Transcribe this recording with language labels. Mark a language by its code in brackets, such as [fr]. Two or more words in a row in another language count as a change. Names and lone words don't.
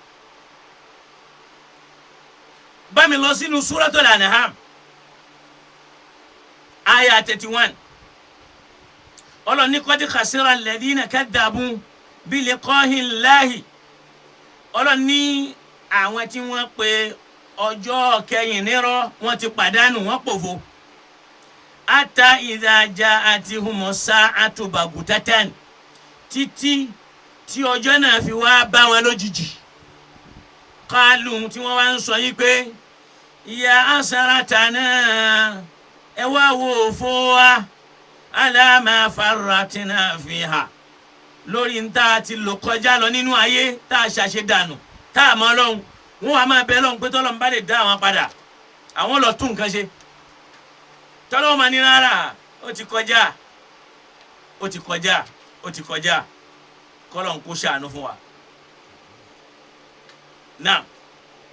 [yo] Bá mi lọ sínú Suratul An'am aya 31 Ọlọ́run ní [ar] قد خسر الذين كذبوا بلقاء الله [yo] Ọlọ́run ní àwọn tí wọ́n pe ọjọ́ kẹyìn nírọ́ wọ́n ti pàdánù wọ́n pòfo [ar] حتى إذا جاءتهم الساعة بغتة [yo] títí tí ọjọ́ náà fi wá bá wọn lójijì qalu tí wọ́n wá ń sọ yìí pé [ar] يا حسرتنا [yo] ẹ wá wo òfò wa [ar] على ما فرطنا فيها [yo] lórí ń tá a ti lò kọjá lọ nínú ayé tá a ṣàṣe dànù tá a mọ Ọlọ́run wọn wá máa bẹ Ọlọ́run pé tọ́lọ́run bá lè dá àwọn padà àwọn lọ tún nǹkan ṣe tọ́lọ́run máa ní rárá ó ti kọjá ó ti kọjá ó ti kọjá kọ́lọ́run kó ṣàánú fún wa.